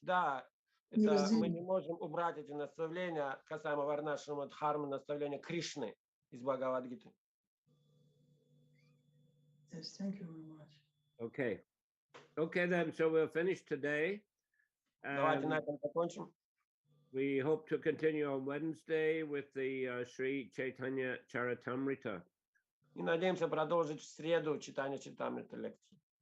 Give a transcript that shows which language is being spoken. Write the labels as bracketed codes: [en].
[ru] Да, это мы не можем убрать эти наставления касаемо Варнашрама Дхармы, наставления Кришны из Бхагавад-гиты. [en] Yes, thank you very much. Okay. Okay, then, so we'll finish today. [ru] Давайте на этом закончим. [en] We hope to continue on Wednesday with the Sri Chaitanya Charitamrita. [ru] И надеемся продолжить в среду читание Чайтамрита лекции.